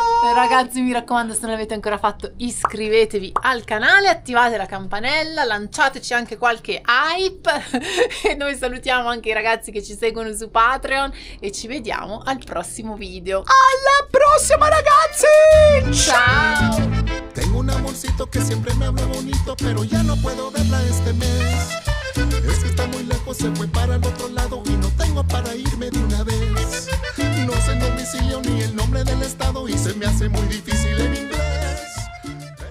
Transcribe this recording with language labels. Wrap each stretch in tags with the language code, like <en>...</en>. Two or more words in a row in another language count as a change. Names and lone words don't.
<it>Ragazzi, mi raccomando, se non l'avete ancora fatto, iscrivetevi al canale, attivate la campanella, lanciateci anche qualche hype e noi salutiamo anche i ragazzi che ci seguono su Patreon e ci vediamo al prossimo video. Alla prossima, ragazzi. Ciao!</it> <es>Tengo un amorcito que siempre me habla bonito, pero ya no puedo verla este mes. Es que está muy lejos, se fue para el otro lado y no tengo para irme de una vez. No sé el domicilio ni el nombre del estado y se me hace muy difícil en inglés.</es>